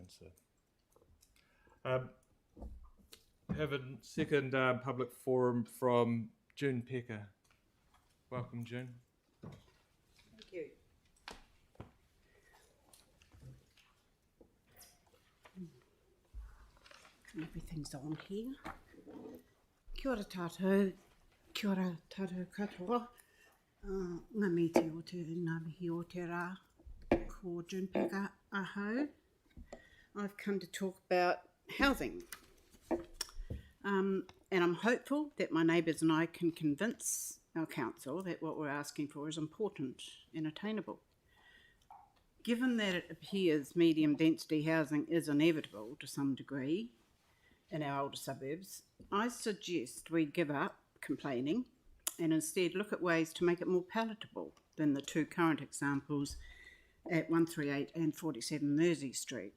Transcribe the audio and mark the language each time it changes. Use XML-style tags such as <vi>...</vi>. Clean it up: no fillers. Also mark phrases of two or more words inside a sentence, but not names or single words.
<en>So, have a second public forum from June Pecker. Welcome, June. Thank you. Everything's on here.</en> <mi>Kia ora tātou, kia ora tātou katoa. Ngā miti o te ngā mihi o te rā, ko June Pecker ahau.</mi> <en>I've come to talk about housing. And I'm hopeful that my neighbours and I can convince our council that what we're asking for is important and attainable. Given that it appears medium density housing is inevitable to some degree in our older suburbs, I suggest we give up complaining and instead look at ways to make it more palatable than the two current examples at 138 and 47 Mersey Street.</en>